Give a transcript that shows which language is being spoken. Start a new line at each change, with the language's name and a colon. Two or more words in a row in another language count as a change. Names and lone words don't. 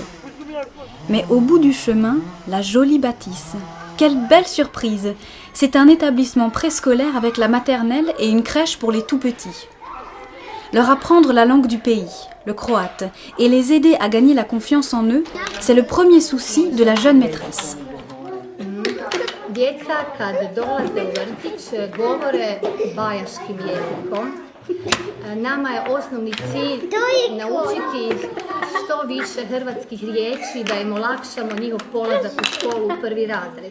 French: Mais au bout du chemin, la jolie bâtisse. Quelle belle surprise! C'est un établissement préscolaire avec la maternelle et une crèche pour les tout-petits. Leur apprendre la langue du pays, le croate, et les aider à gagner la confiance en eux, c'est le premier souci de la jeune maîtresse.
Croatian: Djeca kad dolaze u vrtić govore bajaškim jezikom. Nama je osnovni cilj naučiti što više hrvatskih riječi da im olakšamo njihov polazak u školu u prvi razred.